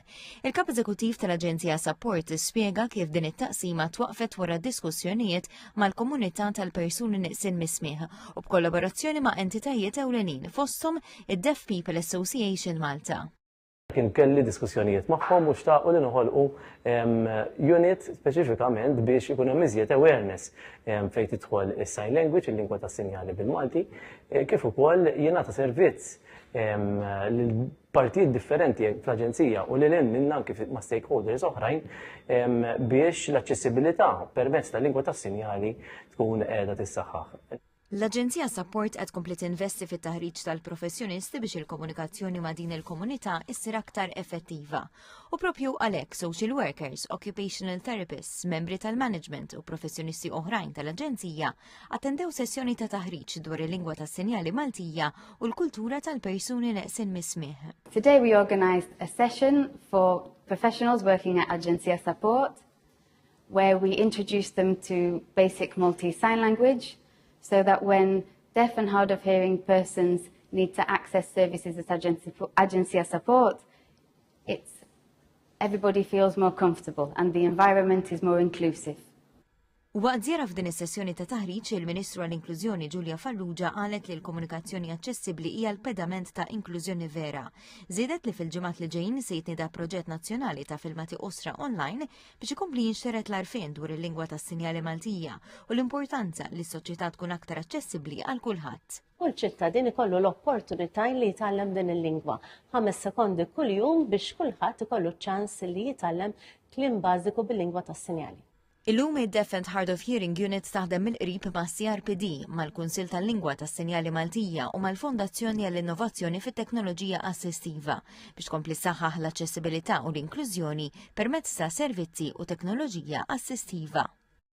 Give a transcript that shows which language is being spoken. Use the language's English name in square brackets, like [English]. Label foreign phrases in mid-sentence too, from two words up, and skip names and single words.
[Maltese] Il-Kap Eżekuttiv tal-Aġenzija Support ispjega kif din it-taqsima twaqfet wara diskussjonijiet mal-komunità tal-persuni neqsin mismieħ u b'kollaborazzjoni ma' entitajiet ewlenin fosthom id-Deaf People Association Malta. Kien kelli diskussjonijiet magħhom u xtaqu li noħolqu unit speċifikament biex ikun hemm iżjed awareness fejn tidħol is- [English] sign language, [Maltese] il-lingwa tas-sinjali bil-Malti, kif ukoll jingħata servizz lil partijiet differenti fl-Aġenzija u lil hemm minna anke ma' stakeholders oħrajn biex l-aċċessibilità permezz tal-lingwa tas-sinjali tkun qiegħda tissaħħaħ. L-Aġenzija Support qed tkompli tinvesti fit-taħriġ tal-professjonisti biex il-komunikazzjoni ma' din il-komunità issir aktar effettiva. U propju għalhekk [English] social workers, occupational therapists, [Maltese] membri tal-management u professjonisti oħrajn tal-Aġenzija attendew sessjoni ta' taħriġ dwar il-lingwa tas-sinjali Maltija u l-kultura tal-persuni neqsin mismieħ. [English] Today we organised a session for professionals working at Agencia Support where we introduced them to basic Maltese sign language, so that when deaf and hard of hearing persons need to access services at Agencia Support, everybody feels more comfortable and the environment is more inclusive. [Maltese] Waqt żjara f'din is-sessjoni ta' taħriġ, il-Ministru għall-Inklużjoni Giulia Farrugia qalet li l-komunikazzjoni aċċessibbli hija l-pedament ta' inklużjoni vera. Żiedet li fil-ġimgħat li ġejjin se jitnieda proġett nazzjonali ta' filmati osra online biex ikompli jinxteret l-arfien dwar il-lingwa tas-sinjali Maltija u l-importanza li s-soċjetà tkun aktar aċċessibbli għal kulħadd. Kull ċittadin ikollu l-opportunità li jitgħallem din il-lingwa 5 sekondi kuljum biex kulħadd ikollu ċans li jitgħallem kliem bażiku bil-lingwa tas-sinjali. Illum id-Deaf and Hard of Hearing Unit taħdem mill-qrib ma' CRPD, mal-Kunsill tal-Lingwa tas-Sinjali Maltija u mal-Fondazzjoni għall-Innovazzjoni fit-Teknoloġija Assistiva biex tkompli saħħaħ l-aċċessibilità u l-inklużjoni permezz ta' servizzi u teknoloġija assistiva.